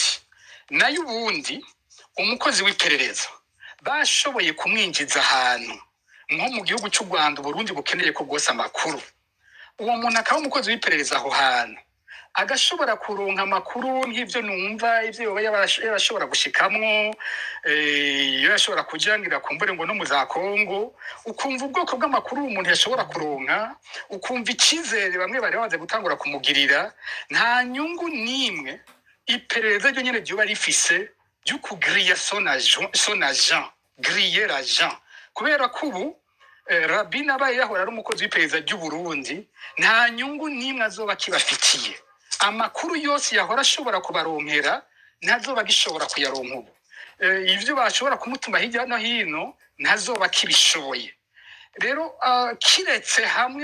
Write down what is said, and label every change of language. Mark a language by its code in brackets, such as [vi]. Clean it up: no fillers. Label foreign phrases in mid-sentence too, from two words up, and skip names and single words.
[rn] Nayo ubundi umukozi w'iperereza bashoboye kumwinjiza ahantu nko mu gihugu cy'u Rwanda Burundi bukeneye ko gose amakuru, uwo muntu akaba umukozi w'iperereza aho hantu agashobora kuronka amakuru nk'ibyo numva ibyo yoba yarashobora gushikamwo iyo yashobora kujangira kumbure ngo no mu za Kongo ukumva ubwoko bw'amakuru umuntu yashobora kuronka ukumva ikizere bamwe bari bamaze gutangura kumugirira nta nyungu nimwe iperereza ryo nyene ryoba rifise ryo kugriya [fr] son agent griller l'agent [rn] kubera ko ubu Rabin abaye yahora ari umukozi w'iperereza ry'u Burundi nta nyungu nimwe azoba kibafitiye amakuru yose yahora ashobora kubaronkera ntazoba gishobora kuyaronka ubu ivyo bashobora kumutuma hirya no hino ntazoba kibishoboye rero kiretse hamwe